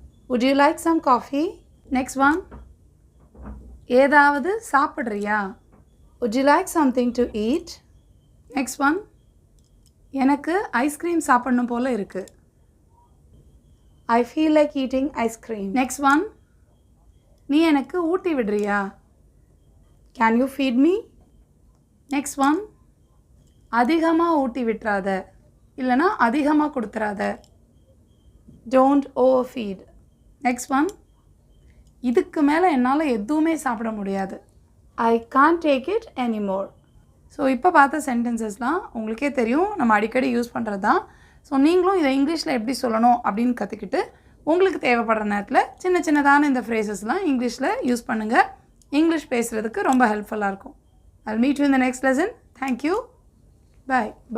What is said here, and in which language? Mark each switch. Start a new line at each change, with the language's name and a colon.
English: would you like some coffee? Next one,
Tamil: ஏதாவது சாப்பிட்றியா?
English: would you like something to eat?
Tamil: Next one, எனக்கு ice cream சாப்பிடணும் போல் இருக்குது.
English: I feel like eating ice cream.
Tamil: Next one, நீ எனக்கு ஊட்டி விடுறியா?
English: Can you feed me?
Tamil: Next one, அதிகமாக ஊட்டி விட்டுறாத, இல்லைனா அதிகமாக கொடுத்துறாத.
English: Don't overfeed.
Tamil: நெக்ஸ்ட் ஒன், இதுக்கு மேலே என்னால் எதுவுமே சாப்பிட முடியாது.
English: I can't take it anymore.
Tamil: So இப்போ பார்த்த சென்டென்சஸ்லாம் உங்களுக்கே தெரியும், நம்ம அடிக்கடி யூஸ் பண்ணுறது தான். ஸோ நீங்களும் இதை இங்கிலீஷில் எப்படி சொல்லணும் அப்படின்னு கற்றுக்கிட்டு உங்களுக்கு தேவைப்படுற நேரத்தில் சின்ன சின்னதான இந்த ஃப்ரேசஸ்லாம் இங்கிலீஷில் யூஸ் பண்ணுங்கள். இங்கிலீஷ் பேசுகிறதுக்கு ரொம்ப ஹெல்ப்ஃபுல்லாக இருக்கும்.
English: I'll meet you in the next lesson. Thank you. Bye.